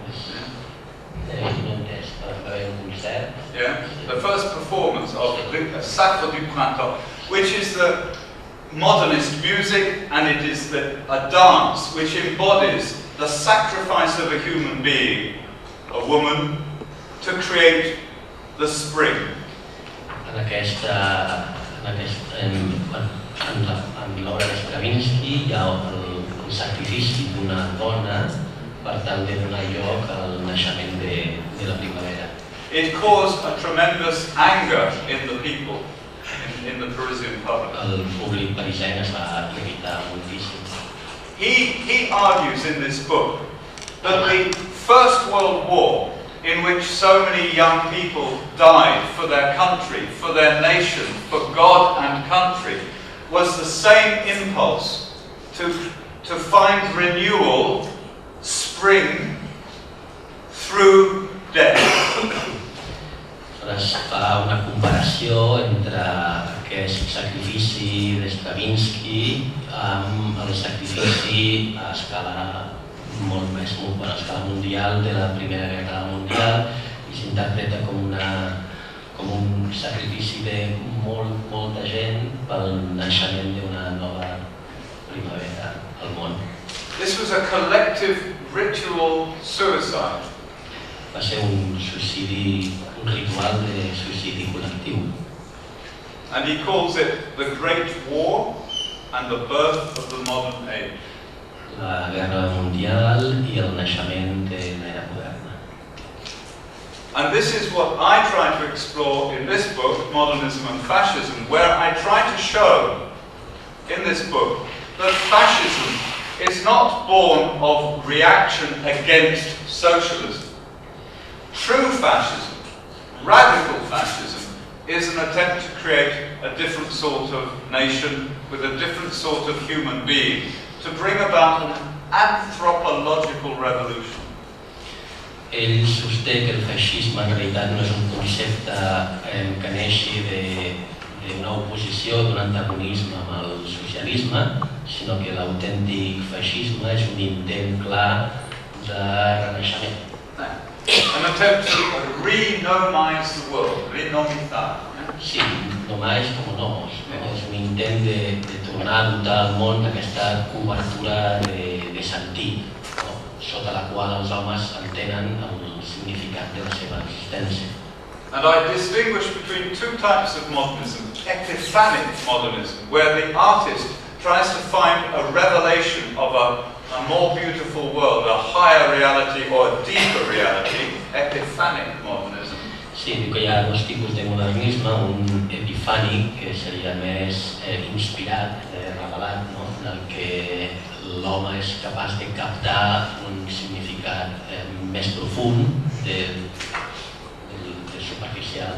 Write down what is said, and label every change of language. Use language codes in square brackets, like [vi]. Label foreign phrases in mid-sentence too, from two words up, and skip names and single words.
[en] the first performance of Sacre du Printemps, which is the modernist music, and it is a dance which embodies the sacrifice of a human being, a woman, to create the spring. [ca] En l'obra de Stravinsky hi ha el sacrifici d'una dona per tal de donar lloc al naixement de la primavera. [en] It caused a tremendous anger in the people, in the Parisian public. [ca] El públic parisenc es va irritar moltíssim. [en] He argues in this book that the First World War, in which so many young people died for their country, for their nation, for God and country, was the same impulse to find renewal, spring, through death. [ca] Es fa una comparació entre aquest sacrifici de Stravinsky amb el sacrifici a escala molt mundial de la Primera Guerra Mundial i s'interpreta com un sacrifici de molta gent pel naixement d'una nova primavera al món. [en] This was a collective ritual suicide. [ca] Va ser un ritual de suïcidi col·lectiu. [en] And he calls it the Great War and the birth of the modern age. [ca] La Guerra Mundial i el naixement de l'era moderna. [en] And this is what I try to explore in this book, Modernism and Fascism, where I try to show in this book that fascism is not born of reaction against socialism. True fascism, radical fascism, is an attempt to create a different sort of nation with a different sort of human being, to bring about an anthropological revolution. [ca] Ell sosté que el feixisme en realitat no és un concepte que neixi d'una oposició, d'un antagonisme amb el socialisme, sinó que l'autèntic feixisme és un intent clar de renaixement. [en] An attempt to renomize the world, [ca] renomitar. Sí, només com nomos. És un intent de tornar a dotar el món d'aquesta cobertura de sentit, sota la qual els homes entenen el significat de la seva existència. [en] And I distinguish between two types of modernism. Epiphanic modernism, where the artist tries to find a revelation of a more beautiful world, a higher reality or a deeper reality. Epiphanic modernism. [ca] Sí, dic que hi ha dos tipus de modernisme, un epifànic, que seria més inspirat, revelat, en el que l'home és capaç de captar un significat més profund del superficial.